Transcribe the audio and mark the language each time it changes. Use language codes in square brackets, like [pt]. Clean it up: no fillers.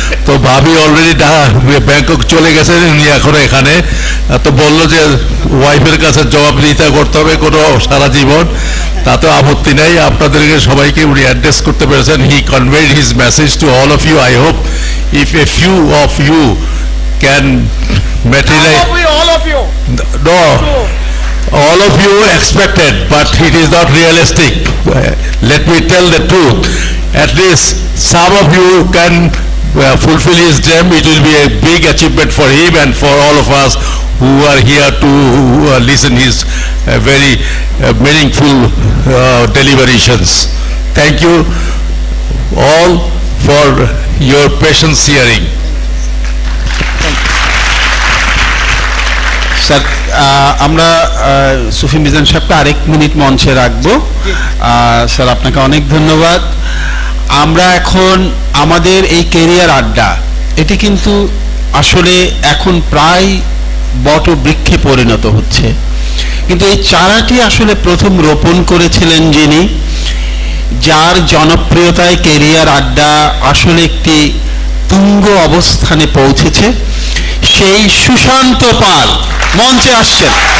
[bn] তো ভাবি already Bangkok চলে গেছেন, উনি এখনো এখানে। তো বললো যে ওয়াইফের কাছে জবাবদিহিতা করতে হবে কোনো সারা জীবন, তাতে আপত্তি নেই। আপনাদেরকে সবাইকে উনি অ্যাড্রেস করতে পেরেছেন। [en] He conveyed his message to all of you. I hope if a few of you can materialize. All of you. No, all of you expected, but it is not realistic. Let me tell the truth. At least some of you can fulfill his dream. It will be a big achievement for him and for all of us who are here to listen his very meaningful deliberations. Thank you all for your patience hearing. [bn] Sir, আমরা সুফি মিজান সাহেবকে আরেক minute মঞ্চে রাখবো। Sir, আপনাকে অনেক ধন্যবাদ। আমরা এখন আমাদের এই কেরিয়ার আড্ডা, এটি কিন্তু আসলে এখন প্রায় বটবৃক্ষে পরিণত হচ্ছে, কিন্তু এই চারাটি আসলে প্রথম রোপণ করেছিলেন যিনি, যার জনপ্রিয়তায় কেরিয়ার আড্ডা আসলে একটি তুঙ্গ অবস্থানে পৌঁছেছে, সেই সুশান্ত পাল মঞ্চে আসছেন।